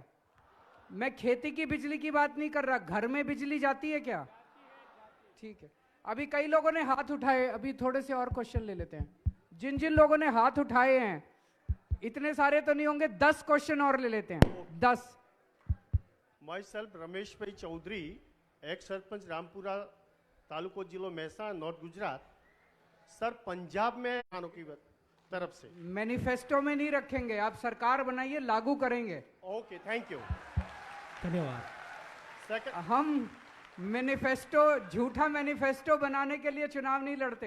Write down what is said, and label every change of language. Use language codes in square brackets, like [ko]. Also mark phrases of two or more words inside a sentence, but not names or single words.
[hi] मैं खेती की बिजली की बात नहीं कर रहा, घर में बिजली जाती है क्या? ठीक है. अभी कई लोगों ने हाथ उठाए, अभी थोड़े से और क्वेश्चन ले लेते हैं. जिन जिन लोगों ने हाथ उठाए हैं, इतने सारे तो नहीं होंगे, 10 क्वेश्चन और ले लेते हैं. 10. [en] my self [hi] रमेश भाई चौधरी, एक्स सरपंच रामपुरा तालुको जिलो महेसाणा, नॉर्थ गुजरात. सर पंजाब में की तरफ से मैनिफेस्टो में नहीं रखेंगे, आप सरकार बनाइए, लागू करेंगे. [en] ओके, थैंक यू, [hi] धन्यवाद. हम मैनिफेस्टो, झूठा मैनिफेस्टो बनाने के लिए चुनाव नहीं लड़ते.